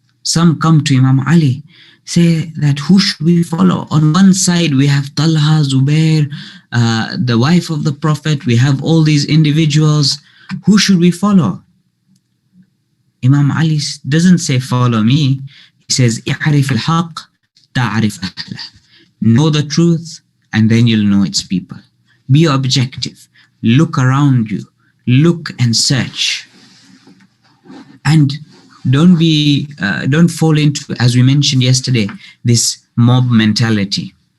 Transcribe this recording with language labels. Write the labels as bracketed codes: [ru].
[en] Some come to Imam Ali, say that who should we follow? On one side, we have Talha, Zubair, the wife of the Prophet. We have all these individuals. Who should we follow? Imam Ali doesn't say, follow me. He says, [ar] اعرف الحق تعرف أهله. [en] Know the truth, and then you'll know its people. Be objective. Look around you. Look and search. And don't fall into, as we mentioned yesterday, this mob mentality.